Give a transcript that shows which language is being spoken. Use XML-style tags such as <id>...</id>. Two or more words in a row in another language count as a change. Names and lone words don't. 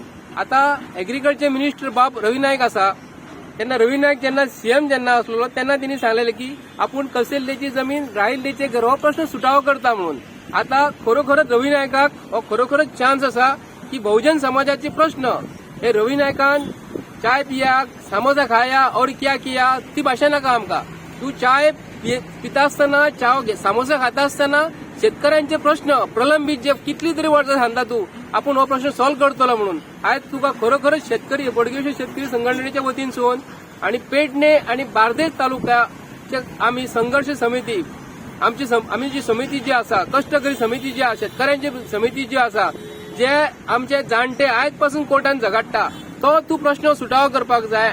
<kok>आतां</kok> <en>agriculture minister</en> <kok>बाब रवी नाईक आसा तेन्ना रवी नाईक जेन्ना CM जेन्ना आसलो तेन्ना तेणी सांगलेलें की आपूण</kok> <mr>कसेल तेची जमीन राहील तेचें घर</mr> <kok>हो प्रश्न सुटावो करता म्हणून. आतां खरोखरच रवी नायकाक हो खरोखरच चान्स आसा की बहुजन समाजाचे प्रश्न हे रवी नायकान</kok> <hi>चाय पिया समोसा खाया और क्या किया</hi> <kok>ती भाशा नाका आमकां. तू चाय पिता आसतना समोसा खाता आसतना शेतकऱ्यांचे प्रश्न प्रलंबित जे कितली तरी वर्सां सांगता तू आपूण हो प्रश्न सॉल्व करतलो म्हणून. आयज तुका खरोखरच शेतकरी बोडगेश्वर शेतकरी संघटनेच्या वतीनसून आनी पेडणे आनी बार्देस तालुक्याचे आमी संघर्ष समिती आमी जी समिती जी आसा कष्टकरी समिती जी आसा शेतकऱ्यांची समिती जी आसा जे आमचे जाणटे आयज पासून कोर्टान झगडटा तो तू प्रश्न सुटावो करपाक जाय.</kok>